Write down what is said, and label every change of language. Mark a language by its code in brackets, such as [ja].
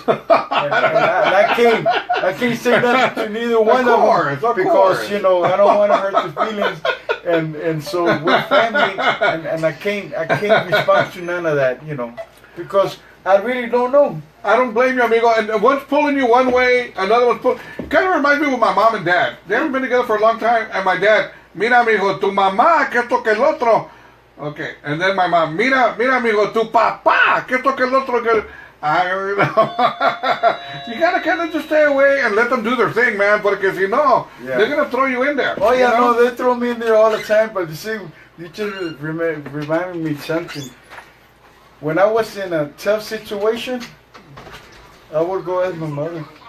[en] and I can't say nothing to neither one of them because you know I don't want to hurt the feelings. And so we're family, and I can't respond to none of that, you know, because I really don't know. I don't blame you, amigo. And one's pulling you one way, another one's pulling. Kind of reminds me with my mom and dad. They haven't been together for a long time. And my dad, [es] mira, amigo, tu mamá, que esto que el otro. [en] Okay. And then my mom, [es] mira, amigo, tu papá, que esto que el otro. [en] I don't know. You gotta kind of just stay away and let them do their thing, man. Because you know, they're gonna throw you in there. Oh yeah, you know? no, they throw me in there all the time. But you see, you just reminded me something. When I was in a tough situation, I would go ask my mother.